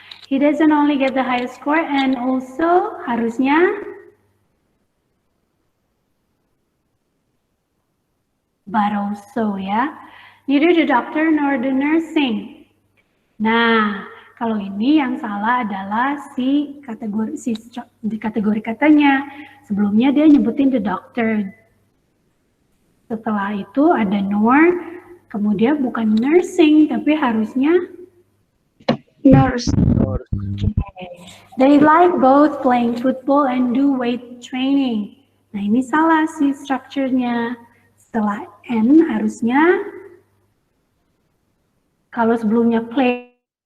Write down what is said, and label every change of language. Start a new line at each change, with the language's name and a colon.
English: He doesn't only get the highest score and also
Indonesian: harusnya
English: but also ya. Neither the doctor nor the nursing.
Indonesian: Nah, kalau ini yang salah adalah di kategori katanya. Sebelumnya dia nyebutin the doctor. Setelah itu ada nor, kemudian bukan nursing, tapi harusnya
English: Nurse. okay. They like both playing football and do weight training.
Indonesian: Nah, ini salah sih strukturnya. Setelah N harusnya kalau sebelumnya play,